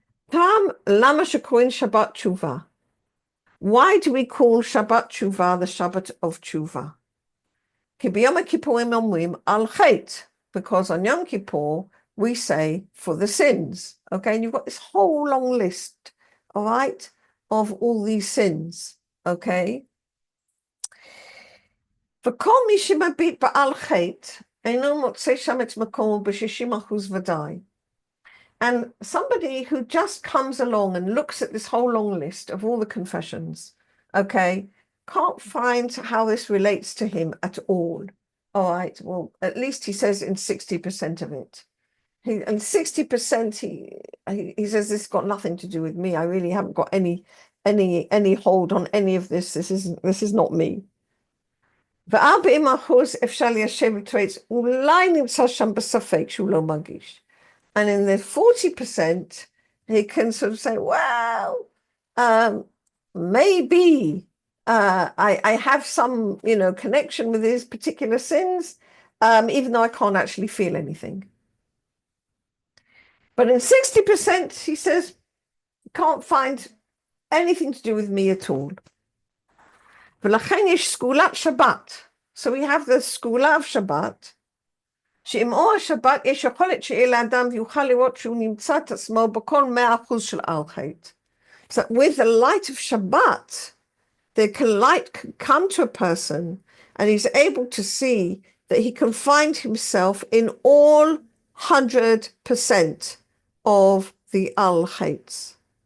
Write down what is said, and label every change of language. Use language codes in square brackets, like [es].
[he] Tam lama shekorin Shabbat Shuvah. [en] Why do we call Shabbat Shuvah the Shabbat of Shuvah? [he] Ki b'Yom Kippurim omrim al chet, [en] because on Yom Kippur we say for the sins. Okay, and you've got this whole long list, all right, of all these sins. Okay. [he] וכל מי שמביט בעל חטא אינו מוצא שם את מקומו ב-60% ודאי. [en] And somebody who just comes along and looks at this whole long list of all the confessions, okay, can't find how this relates to him at all. All right, well, at least he says in 60% of it. And 60% he says this has got nothing to do with me. I really haven't got any hold on any of this. This is not me. [he] ו-40% אפשר ליישב איתו, אולי נמצא שם בספק שהוא לא מרגיש. [en] And in the 40%, he can sort of say, well, maybe I have some, connection with these particular sins, even though I can't actually feel anything. But in 60%, he says, can't find anything to do with me at all. [he] ולכן יש סגולת שבת. [en] So we have the [he] סגולה of Shabbat, שעם אור השבת יש יכולת שיהיה לאדם ויוכל לראות שהוא נמצא את עצמו בכל 100% של על-חטא. [en] So with the light of Shabbat, the light can come to a person and he's able to see that he can find himself in all 100% of the al-Khaits.